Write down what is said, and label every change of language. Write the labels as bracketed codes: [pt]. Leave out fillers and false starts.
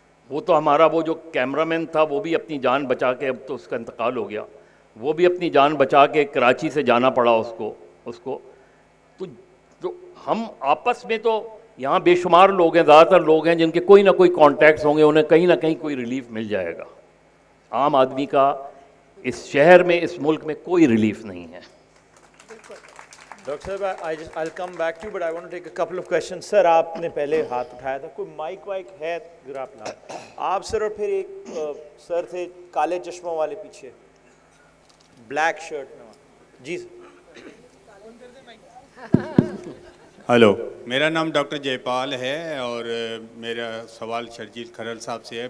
[ur] وہ تو ہمارا وہ جو کیمرہ مین تھا وہ بھی اپنی جان بچا کے, اب تو اس کا انتقال ہو گیا, وہ بھی اپنی جان بچا کے کراچی سے جانا پڑا اس کو. تو جو ہم آپس میں تو یہاں بے شمار لوگ ہیں, زیادہ تر لوگ ہیں جن کے کوئی نہ کوئی کانٹیکٹس ہوں گے, انہیں کہیں نہ کہیں کوئی ریلیف مل جائے گا. عام آدمی کا اس شہر میں, اس ملک میں کوئی ریلیف نہیں ہے. [en] Doctor صاحب, I'll come back to you, but I want to take a couple of questions. [ur] سر آپ نے پہلے ہاتھ اٹھایا تھا, کوئی مائک وائک ہے ذرا آپ لائیں آپ سر, اور پھر ایک سر تھے کالے چشموں والے پیچھے بلیک شرٹ میں. جی سر. ہلو, میرا نام ڈاکٹر جے پال ہے اور میرا سوال شرجیل کھرل صاحب سے ہے.